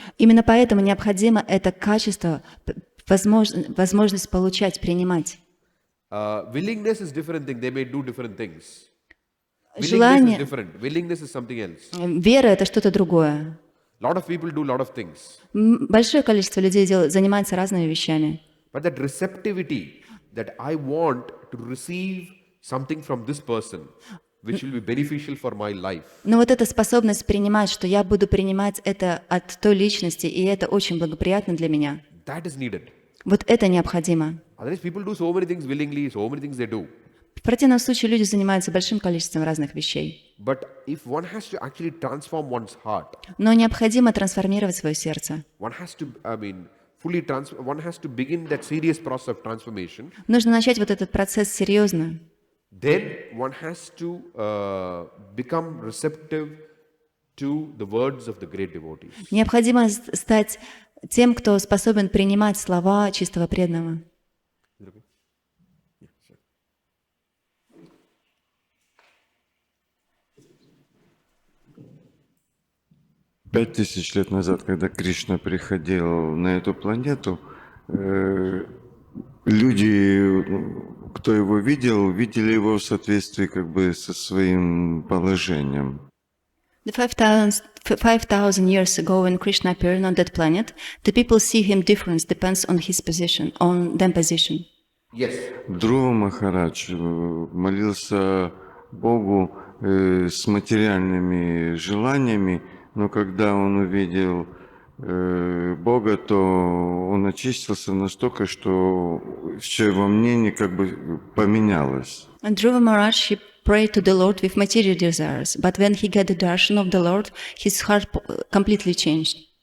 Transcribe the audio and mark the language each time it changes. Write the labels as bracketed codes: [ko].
[ru] Именно поэтому необходимо это качество, возможность получать, принимать. [en] Willingness is different thing. They may do different things. Willingness is [ru] Желание, [en] different. Willingness is something else. [ru] вера — это что-то другое. [en] Lot of people do lot of things. [ru] Большое количество людей занимается разными вещами. [en] But that receptivity, that I want to receive something from this person, which will be beneficial for my life. [ru] Но вот эта способность принимать, что я буду принимать это от той личности, и это очень благоприятно для меня, [en] That is needed. [ru] вот это необходимо. [en] Otherwise, people do so many things willingly, so many things they do. [ru] В противном случае люди занимаются большим количеством разных вещей. [en] But if one has to actually transform one's heart, [ru] Но необходимо трансформировать свое сердце. [en] one has to, one has to begin that serious process of transformation. [ru] Нужно начать вот этот процесс серьезно. [en] Then one has to become receptive to the words of the great devotees. [ru] Необходимо стать тем, кто способен принимать слова чистого преданного. [en] Is it okay? Yeah, sure. [ru] 5000 лет назад, когда Кришна приходил на эту планету, люди, кто его видел, видели его в соответствии как бы со своим положением. [en] 5,000 years ago, when Krishna appeared on that planet, the people see him different, depends on his position, on their position. Yes. [ru] Dhruva Махарадж молился Богу с материальными желаниями, но когда он увидел Бога, то он очистился настолько, что все его мнение как бы поменялось. [en] And Dhruva Maharaj, he prayed to the Lord with material desires, but when he got the darshan of the Lord, his heart completely changed.